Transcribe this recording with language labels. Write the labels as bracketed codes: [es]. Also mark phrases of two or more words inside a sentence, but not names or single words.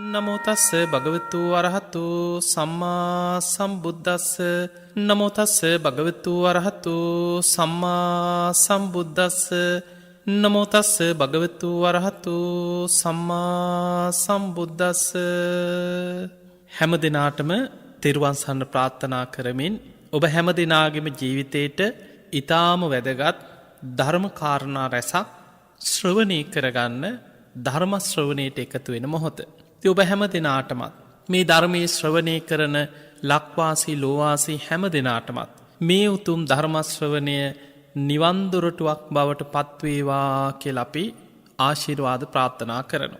[pi] නමෝ තස්ස භගවතු අරහතු සම්මා සම්බුද්දස්ස නමෝ තස්ස භගවතු අරහතු සම්මා සම්බුද්දස්ස නමෝ තස්ස භගවතු අරහතු සම්මා සම්බුද්දස්ස. [si] හැම දිනාටම තෙරුවන් සරණ ප්‍රාර්ථනා කරමින් ඔබ හැම දිනාගේම ජීවිතේට ඊටාම වැදගත් ධර්ම කාරණා රැසක් ශ්‍රවණය කරගන්න ධර්ම ශ්‍රවණයට එකතු වෙන මොහොත. ඉතින් ඔබ හැම දිනාටමත් මේ ධර්මයේ ශ්‍රවණය කරන ලක්වාසී ලෝවාසී හැම දිනාටමත් මේ උතුම් ධර්ම ශ්‍රවණය නිවන් දොරටුවක් බවට පත්වේවා කියලා අපි ආශිර්වාද ප්‍රාර්ථනා කරනවා.